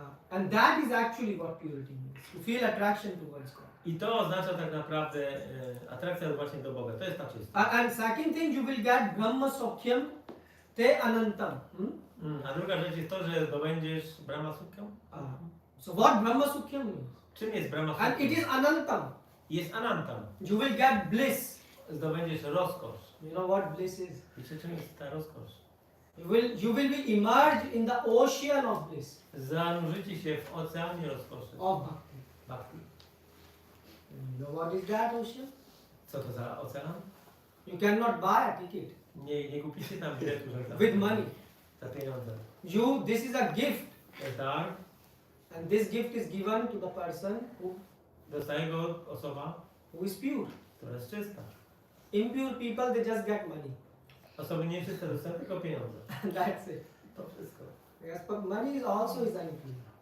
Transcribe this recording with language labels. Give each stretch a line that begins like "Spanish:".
English: And that is actually what purity means. To feel attraction towards God.
Polish: I to oznacza tak naprawdę atrakcja właśnie do Boga. To jest ta czystość.
English: And second thing, you will get Brahma Sokhyam Te Anantam.
Polish: A druga rzecz jest to, że zdobędziesz Brahma Sukhyam.
English: So what Brahma Sokhyam means?
Polish: Czym jest Brahma
English: And it
Polish: Sukhyam?
English: is Anantam.
Polish: Jest Anantam.
English: You will get bliss.
Polish: Zdobędziesz rozkosz.
English: You know what bliss is?
Polish: Wiecie, czym jest ta rozkosz?
English: You will be immersed in the ocean of bliss.
Polish: Zanurzycie się w oceanie rozkoszy.
English: Of bhakti.
Polish: Bhakti.
English: You know what is that ocean?
Polish: Co to za ocean?
English: You cannot buy a ticket
Polish: Nie kupicie tam biletu, że tam
English: with money.
Polish: za pieniądze.
English: This is a gift.
Polish: To jest dar.
English: And this gift is given to the person
Polish: Dostaje go osoba,
English: who is pure.
Polish: która jest czysta.
English: Impure people, they just get money.
Polish: Osoby nieczyste dostają tylko pieniądze.
English: That's it.
Polish: To wszystko.
English: Yes, but money is also is impure.